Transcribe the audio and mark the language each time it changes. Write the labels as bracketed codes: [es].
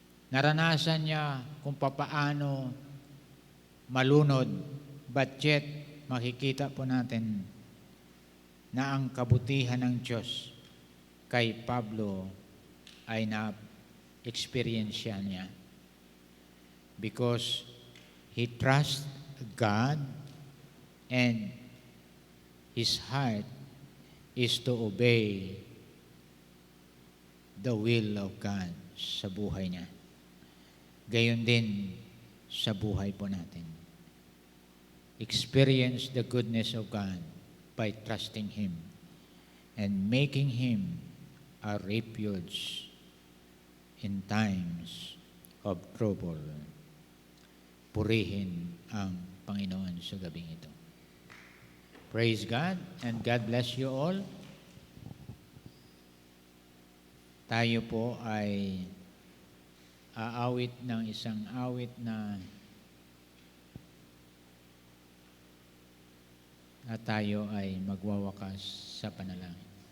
[tl] Naranasan niya kung paano malunod, [en] but yet [tl] makikita po natin na ang kabutihan ng Diyos kay Pablo ay na-experience niya. [en] Because he trusts God and his heart is to obey the will of God [tl] sa buhay niya. Gayon din sa buhay po natin. [en] Experience the goodness of God by trusting Him and making Him a refuge in times of trouble. [tl] Purihin ang Panginoon sa gabing ito. [en] Praise God and God bless you all. [tl] Tayo po ay aawit ng isang awit na at tayo ay magwawakas sa panalangin.